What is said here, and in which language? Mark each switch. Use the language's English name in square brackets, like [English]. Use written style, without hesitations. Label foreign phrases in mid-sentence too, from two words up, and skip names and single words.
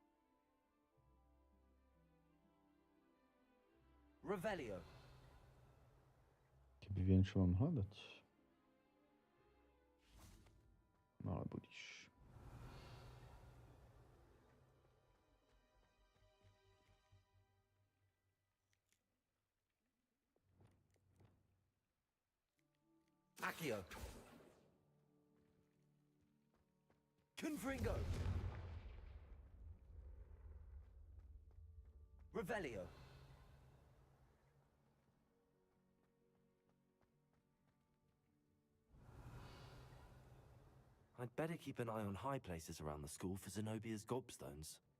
[Slovak] Revelio. Neviem, čo mám hľadať. No ale budíš. Accio. Confringo. Revelio. [English] I'd better keep an eye on high places around the school for Zenobia's gobstones.